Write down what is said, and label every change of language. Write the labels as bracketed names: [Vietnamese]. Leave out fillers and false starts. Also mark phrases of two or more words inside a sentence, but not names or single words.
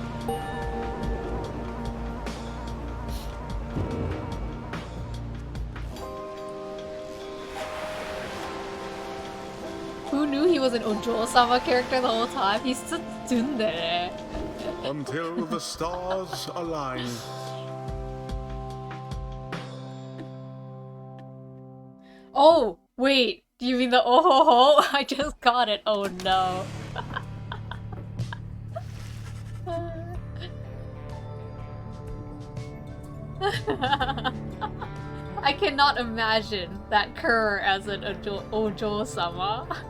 [English] Who knew he was an Ojo-sama character the whole time? He's just tsundere. Until the stars align. Oh, wait. Do you mean the oh ho ho? I just got it. Oh no. I cannot imagine that Kerr as an Ojo-sama.